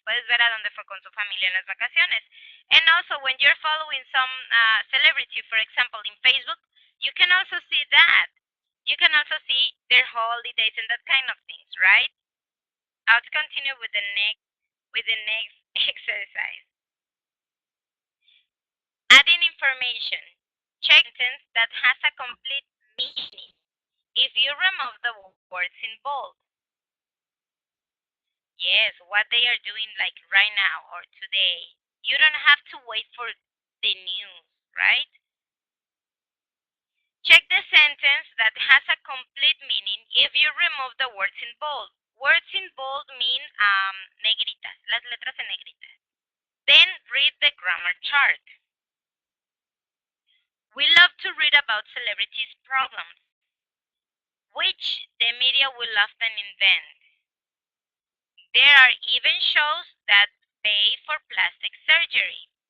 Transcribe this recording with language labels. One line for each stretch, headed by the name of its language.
Spanish: Puedes ver a dónde fue con su familia en las vacaciones.
English: And also, when you're following some celebrity, for example, in Facebook, you can also see that. You can also see their holidays and that kind of things, right? I'll continue with the next exercise. Adding information. Check sentence that has a complete meaning. If you remove the words in bold. Yes, what they are doing like right now or today. You don't have to wait for the news, right? Check the sentence that has a complete meaning if you remove the words in bold. Words in bold mean
Spanish: negritas, las letras en negritas.
English: Then read the grammar chart. We love to read about celebrities' problems, which the media will often invent. There are even shows that pay for plastic surgery.